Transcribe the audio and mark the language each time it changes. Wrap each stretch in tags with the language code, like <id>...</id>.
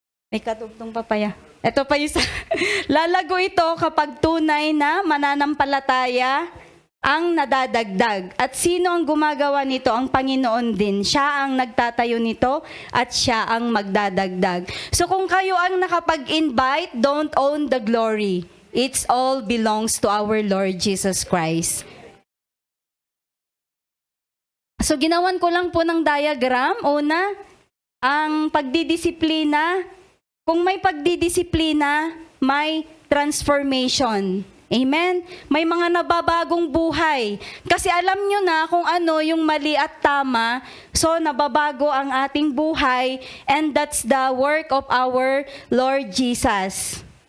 <tl>May katugtong papaya. Ito pa yung lalago ito kapag tunay na mananampalataya ang nadadagdag. At sino ang gumagawa nito? Ang Panginoon din. Siya ang nagtatayo nito at siya ang magdadagdag.</tl> <en>So</en> <tl>kung kayo ang nakapag-invite,</tl> <en>don't own the glory. It all belongs to our Lord Jesus Christ.</en> <tl>So ginawan ko lang po ng diagram. Una, ang pagdidisiplina. Kung may pagdidisiplina, may transformation. Amen? May mga nababagong buhay. Kasi alam nyo na kung ano yung mali at tama, so nababago ang ating buhay,</tl> <en>and that's the work of our Lord Jesus.</en>